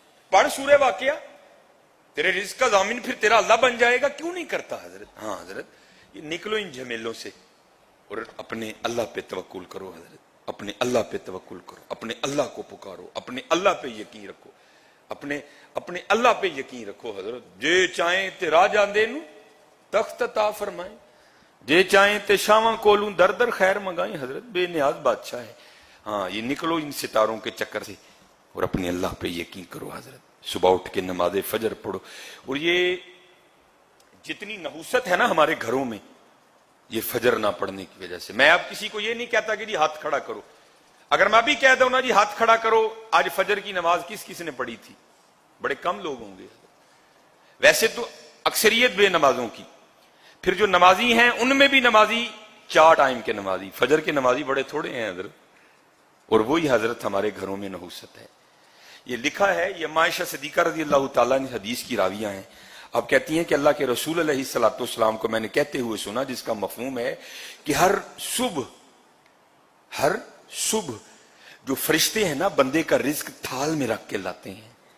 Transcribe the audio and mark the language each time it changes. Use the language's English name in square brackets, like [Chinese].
[Urdu] پڑھ سورہ واقعہ, تیرے رزق کا ضامن پھر تیرا اللہ بن جائے گا. کیوں نہیں کرتا حضرت؟ ہاں حضرت, یہ نکلو ان جھمیلوں سے اور اپنے اللہ پہ توکل کرو حضرت. اپنے اللہ پہ توکل کرو, اپنے اللہ کو پکارو, اپنے اللہ پہ یقین رکھو, اپنے اللہ پہ یقین رکھو حضرت. [Punjabi] جے چاہیں تے راجہ دینو تخت عطا فرمائیں, جے چاہیں تے شاواں کولوں در در خیر منگائیں حضرت. [Urdu] بے نیاز بادشاہ ہے. ہاں, یہ نکلو ان ستاروں کے چکر سے اور اپنے اللہ پہ یقین کرو حضرت. صبح اٹھ کے نماز فجر پڑھو. اور یہ جتنی نحوست ہے نا ہمارے گھروں میں, یہ فجر نہ پڑھنے کی وجہ سے. میں اب کسی کو یہ نہیں کہتا کہ جی ہاتھ کھڑا کرو. اگر میں بھی کہہ دوں نا جی ہاتھ کھڑا کرو, آج فجر کی نماز کس کس نے پڑھی تھی؟ بڑے کم لوگ ہوں گے. ویسے تو اکثریت بے نمازوں کی. پھر جو نمازی ہیں ان میں بھی نمازی 4 ٹائم کے نمازی, فجر کے نمازی بڑے تھوڑے ہیں حضرت. اور وہی حضرت ہمارے گھروں میں نحوست ہے. یہ لکھا ہے, یہ عائشہ صدیقہ رضی اللہ تعالیٰ نے حدیث کی راویہ ہیں. اب کہتی ہیں کہ اللہ کے رسول علیہ الصلوۃ والسلام کو میں نے کہتے ہوئے سنا, جس کا مفہوم ہے کہ ہر صبح جو فرشتے ہیں نا بندے کا رزق تھال میں رکھ کے لاتے ہیں.